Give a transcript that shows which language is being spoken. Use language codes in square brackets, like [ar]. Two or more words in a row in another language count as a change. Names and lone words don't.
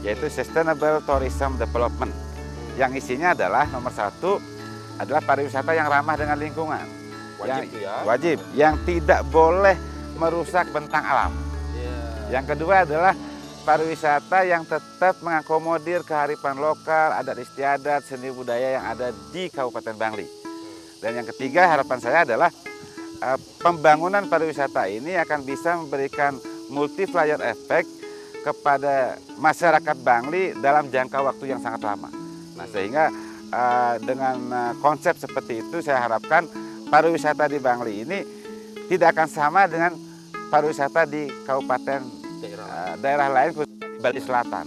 [id] yaitu [en] Sustainable Tourism Development. [id] Yang isinya adalah nomor 1 adalah pariwisata yang ramah dengan lingkungan. Wajib tuh ya. Wajib, yang tidak boleh merusak bentang alam. Yang kedua adalah pariwisata yang tetap mengakomodir kearifan lokal, adat istiadat, seni budaya yang ada di Kabupaten Bangli. Dan yang ketiga, harapan saya adalah pembangunan pariwisata ini akan bisa memberikan [en] multiplier effect [id] kepada masyarakat Bangli dalam jangka waktu yang sangat lama. Nah, sehingga dengan konsep seperti itu saya harapkan pariwisata di Bangli ini tidak akan sama dengan pariwisata di kabupaten daerah lain, khususnya di Bali Selatan.